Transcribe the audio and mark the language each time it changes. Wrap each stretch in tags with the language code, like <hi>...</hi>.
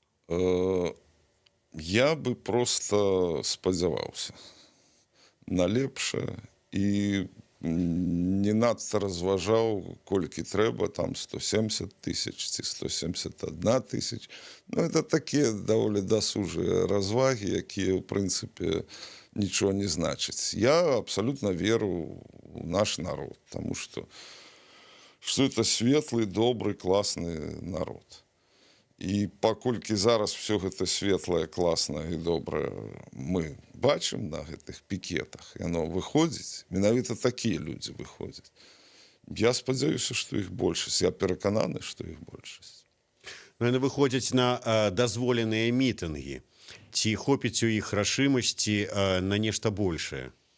<be>Я бы просто спадзяваўся на лепшае і не надта разважаў, колькі трэба, там 170 тысяч ці 171 тысяч. Ну, это такія даволі дасужыя развагі, якія, ў прынцыпе, нічого не значаць.</be> <ru>Я абсолютно веру в наш народ, потому что это светлый, добрый, классный народ.</ru> <be>І паколькі зараз все гэта светлае, класнае і добрае мы бачым на гэтых пікетах, яно выходзіць, менавіта такія людзі выходзяць. Я спадзяюся, што іх большасць. Я перакананы, што іх большасць. Яны выходзяць на дазволеныя мітынгі. Ці хопіць у іх рашымасці на нешта большае?</be>